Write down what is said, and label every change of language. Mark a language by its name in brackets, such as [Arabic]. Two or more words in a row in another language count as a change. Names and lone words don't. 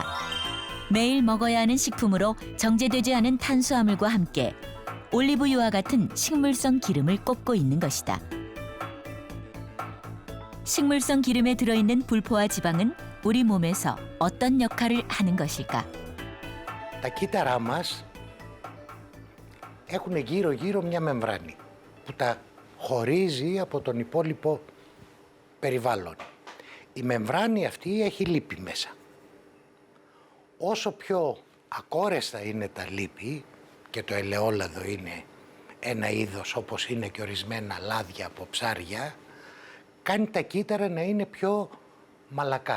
[Korean] 매일 먹어야 하는 식품으로 정제되지 않은 탄수화물과 함께 올리브유와 같은 식물성 기름을 꼽고 있는 것이다. 식물성 기름에 들어있는 불포화 지방은 우리 몸에서 어떤 역할을 하는 것일까? [Greek] Τα κύτταρά μας έχουν γύρω-γύρω μια μεμβράνη που τα χωρίζει από τον υπόλοιπο περιβάλλον. Η μεμβράνη αυτή έχει λίπη μέσα. Όσο πιο ακόρεστα είναι τα λίπη και το ελαιόλαδο είναι ένα είδος όπως είναι και ορισμένα λάδια από ψάρια, κάνει τα κύτταρα να είναι πιο μαλακά.